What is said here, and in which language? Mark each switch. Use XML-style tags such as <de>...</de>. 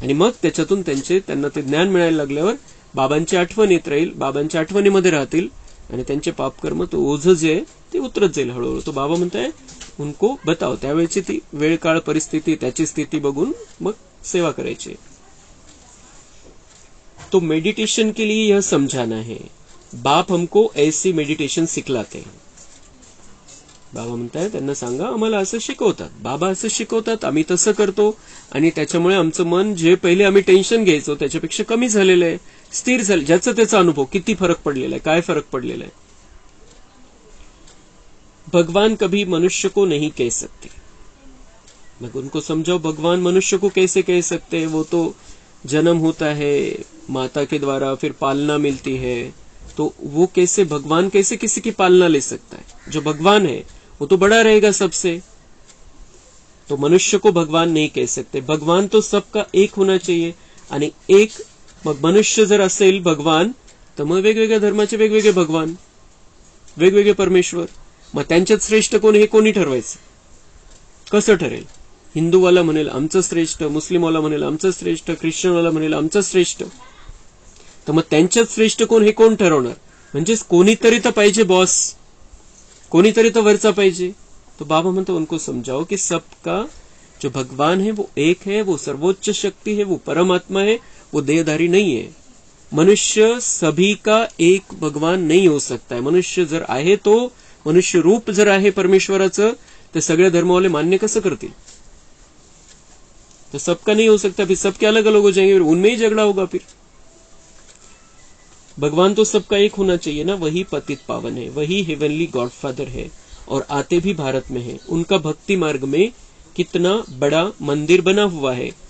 <mr>आणि मग त्याच्यातून त्यांना ते ज्ञान मिळायला लागल्यावर बाबांची आठवण येत राहील, बाबांच्या आठवणीमध्ये राहतील आणि त्यांचे पापकर्म तो ओझं जे आहे ते उतरत जाईल हळूहळू. तो बाबा म्हणताय</mr> <hi>उनको बताओ,</hi> <mr>त्यावेळेची ती वेळ काळ परिस्थिती त्याची स्थिती बघून मग सेवा करायची.</mr> <hi>तो मेडिटेशन के लिए यह समझाना है. बाप हमको ऐसी मेडिटेशन सिखलाते हैं.</hi> <mr>बाबा म्हणताय त्यांना सांगा आम्हाला असं शिकवतात, बाबा असं शिकवतात, आम्ही तसं करतो आणि त्याच्यामुळे आमचं मन जे पहिले आम्ही टेन्शन घ्यायचो त्याच्यापेक्षा कमी झालेलं आहे, स्थिर झालं. ज्याचा त्याचा अनुभव किती फरक पडलेला आहे, काय फरक पडलेला आहे.</mr> <hi>भगवान कभी मनुष्य को नहीं कह सकते. मैं उनको समझाओ भगवान मनुष्य को कैसे कह सकते हैं, वो तो जन्म होता है माता के द्वारा, फिर पालना मिलती है, तो वो कैसे भगवान कैसे किसी की पालना ले सकता है. जो भगवान है वो तो बड़ा रहेगा सबसे, तो मनुष्य को भगवान नहीं कह सकते. भगवान तो सबका एक होना चाहिए</hi> <mr>आणि एक मग मनुष्य जर असेल भगवान तर मग वेगवेगळ्या धर्माचे वेगवेगळे भगवान, वेगवेगळे परमेश्वर. मग त्यांच्यात श्रेष्ठ कोण हे कोणी ठरवायचं, कसं ठरेल. हिंदूवाला म्हणेल आमचं श्रेष्ठ, मुस्लिमवाला म्हणेल आमचं श्रेष्ठ, ख्रिश्चनवाला म्हणेल आमचं श्रेष्ठ. तर मग त्यांच्यात श्रेष्ठ कोण हे कोण ठरवणार. म्हणजे कोणीतरी तर पाहिजे बॉस, कोणीतरी तर वरचा पाहिजे.</mr> <hi>तो</hi> <mr>बाबा म्हणतो</mr> <hi>उनको समझाओ कि सबका जो भगवान है वो एक है, वो सर्वोच्च शक्ति है, वो परमात्मा है, वो देहधारी नहीं है. मनुष्य सभी का एक भगवान नहीं हो सकता है.</hi> <mr>मनुष्य जर आहे तो मनुष्य रूप जर आहे परमेश्वराचं तर सगळे धर्मवाले मान्य कसं करतील.</mr> <hi>तो सबका नहीं हो सकता, फिर सबके अलग अलग हो जाएंगे, उनमें ही झगड़ा होगा. फिर भगवान तो सबका एक होना चाहिए ना. वही पतित पावन है, वही हेवनली गॉडफादर है और आते भी भारत में है. उनका भक्ति मार्ग में कितना बड़ा मंदिर बना हुआ है.</hi>